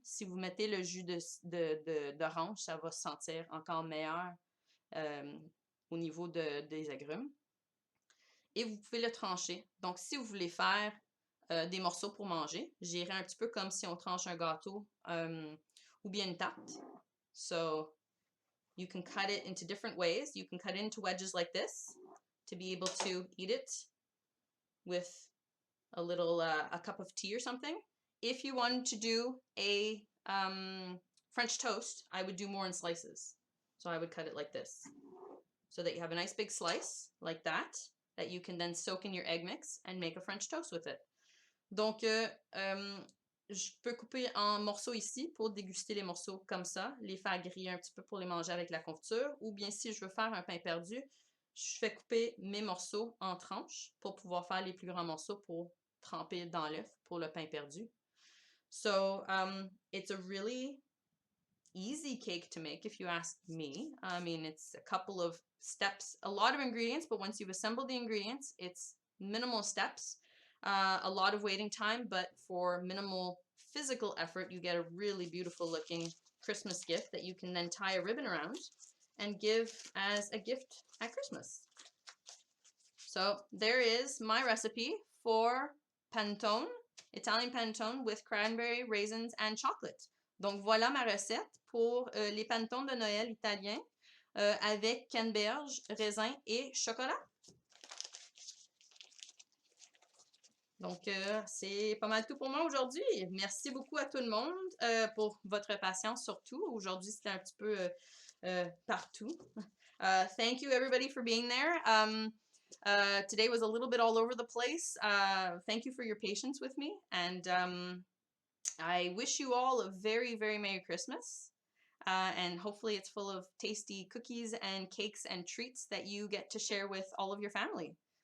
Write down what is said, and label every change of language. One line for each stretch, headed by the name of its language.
French: Si vous mettez le jus d'orange, ça va se sentir encore meilleur au niveau des agrumes. Et vous pouvez le trancher. Donc, si vous voulez faire des morceaux pour manger, j'irai un petit peu comme si on tranche un gâteau ou bien une tarte.
English: So, you can cut it into different ways. You can cut it into wedges like this to be able to eat it with a little, a cup of tea or something. If you wanted to do a French toast, I would do more in slices. So I would cut it like this, so that you have a nice big slice like that you can then soak in your egg mix and make a French toast with it.
French: Donc, je peux couper en morceaux ici pour déguster les morceaux comme ça, les faire griller un petit peu pour les manger avec la confiture, ou bien si je veux faire un pain perdu, je fais couper mes morceaux en tranches pour pouvoir faire les plus grands morceaux pour tremper dans l'œuf pour le pain perdu.
English: So, it's a really easy cake to make if you ask me. I mean, it's a couple of steps, a lot of ingredients, but once you've assembled the ingredients, it's minimal steps, a lot of waiting time, but for minimal physical effort, you get a really beautiful looking Christmas gift that you can then tie a ribbon around and give as a gift at Christmas. So there is my recipe for panettone, Italian panettone with cranberry, raisins, and chocolate.
French: Donc voilà ma recette pour les panettones de Noël italiens avec canneberge, raisin et chocolat. Donc, c'est pas mal tout pour moi aujourd'hui. Merci beaucoup à tout le monde pour votre patience surtout. Aujourd'hui, c'était un petit peu partout.
English: Thank you everybody for being there. Today was a little bit all over the place. Thank you for your patience with me. And I wish you all a very, very Merry Christmas. And hopefully it's full of tasty cookies and cakes and treats that you get to share with all of your family.